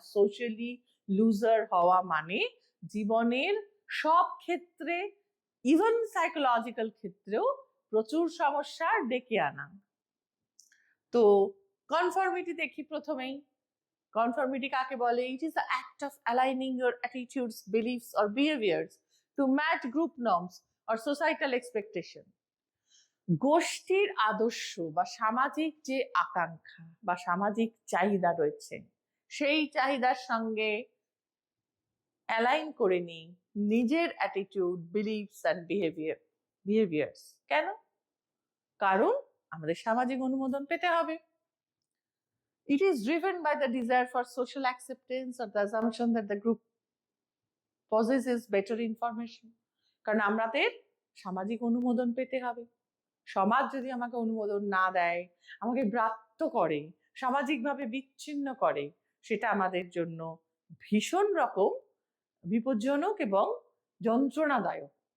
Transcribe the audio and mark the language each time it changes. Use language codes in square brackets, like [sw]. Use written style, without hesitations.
[bn] Socially loser হওয়া মানে জীবনের সব ক্ষেত্রে, ইভেন সাইকোলজিক্যাল ক্ষেত্রেও প্রচুর সমস্যা ডেকে আনা। তো কনফর্মিটি দেখি প্রথমেই। Conformity কাকে বলে? [en] It is the act of aligning your attitudes, beliefs or behaviors to match group norms or societal expectation. [bn] গোষ্ঠীর আদর্শ বা সামাজিক যে আকাঙ্ক্ষা বা সামাজিক চাহিদা রয়েছে, সেই চাহিদার সঙ্গে অ্যালাইন করে নিই নিজের attitude, beliefs and behaviour. Behaviours. কেন? কারণ আমাদের সামাজিক অনুমোদন পেতে হবে। [en] It is driven by the desire for social acceptance or the assumption that the group possesses better information. [bn] কারণ আমাদের সামাজিক অনুমোদন পেতে হবে। সমাজ যদি আমাকে অনুমোদন না দেয়, আমাকে ব্রাত্য করে, সামাজিকভাবে বিচ্ছিন্ন করে, সেটা আমাদের জন্য ভীষণ রকম বিপজ্জনক এবং যন্ত্রণাদায়ক।